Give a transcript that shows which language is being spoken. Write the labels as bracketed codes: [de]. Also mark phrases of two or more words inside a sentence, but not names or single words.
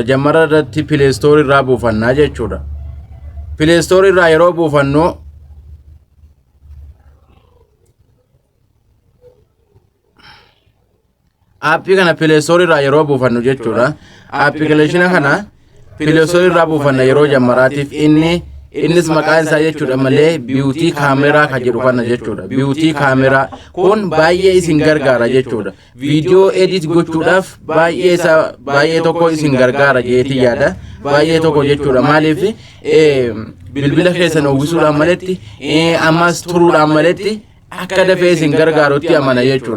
[om] Jammara irratti Play Store irraa buufannaa jechuudha. Play Store irraa yeroo buufannu appii kana Play Store irraa yeroo buufannu jechuudha. Application kana Play Store irraa buufanna yeroo jammaraatiif innis maqaan isaa jechuudha malee [en] beauty camera [om] ka jedhu kana jechuudha. [en] Beauty camera [om] kun baay'ee isin gargaara jechuudha. [en] Video edit [om] gochuudhaaf baay'ee tokko isin gargaara jeetii yaada. Baay'ee tokko jechuudha maaliif bilbila keessan uwwisuudhaan maletti ammas turuudhaan maletti akka dafee isin gargaarutti amana jechuudha.